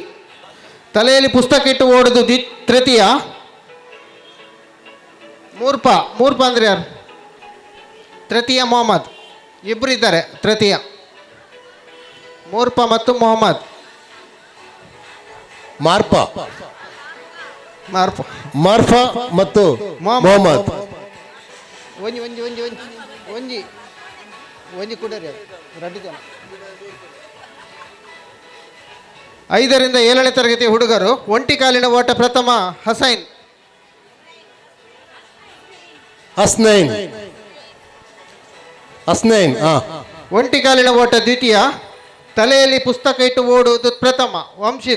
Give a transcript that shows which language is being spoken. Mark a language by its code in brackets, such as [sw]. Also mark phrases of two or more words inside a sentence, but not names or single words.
[kn] ತಲೆಯಲ್ಲಿ ಪುಸ್ತಕ ಇಟ್ಟು ಓಡುವುದು ತೃತೀಯ ಮೂರ್ಪ. ಮೂರ್ಪ ಅಂದ್ರೆ ಯಾರು? ತೃತೀಯ ಮೊಹಮ್ಮದ್. ಇಬ್ಬರು ಇದ್ದಾರೆ ತೃತೀಯ, ಮೂರ್ಪ ಮತ್ತು ಮೊಹಮ್ಮದ್. ಮಾರ್ಪ ಮಾರ್ಪ ಮಾರ್ಫ ಮತ್ತು ಮೊಹಮ್ಮದ್. [tcy] ಒಂಜಿ ಒಂಜಿ ಒಂಜಿ ಒಂಜಿ ಒಂಜಿ ಒಂಜಿ ಕುಡರಿ ರೆಡ್ಡಿ ಜನ. [kn] 5 ರಿಂದ 7ನೇ ತರಗತಿ ಹುಡುಗರು ಒಂಟಿ ಕಾಲಿನ ಓಟ ಪ್ರಥಮ ಹಸೈನ್. ಹಸ್ನೈನ್. ಹಸ್ನೈನ್. ಒಂಟಿ ಕಾಲಿನ ಓಟ ದ್ವಿತೀಯ, ತಲೆಯಲ್ಲಿ ಪುಸ್ತಕ ಇಟ್ಟು ಓಡುವುದು ಪ್ರಥಮ ವಂಶಿತ್.